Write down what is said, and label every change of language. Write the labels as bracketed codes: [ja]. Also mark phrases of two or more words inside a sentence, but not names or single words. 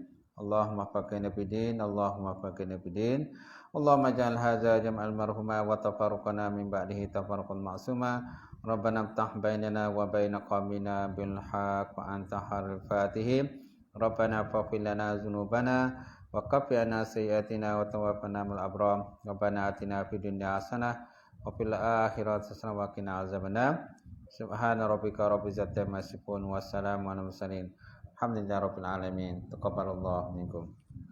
[ar] اللهم فقهنا بالدين، اللهم فقهنا بالدين. اللهم اجعل هذا جمعا مرحوما وتفرقنا من بعده تفرقا معصوما. ربنا افتح بيننا وبين قومنا بالحق وأنت خير الفاتحين. ربنا فاغفر لنا ذنوبنا وكفر عنا سيئاتنا وتوفنا مع الأبرار. ربنا آتنا في الدنيا حسنة وفي الآخرة حسنة وقنا عذاب النار. سبحان ربك رب العزة عما يصفون وسلام على المرسلين. الحمد لله رب العالمين. تقبل الله منكم.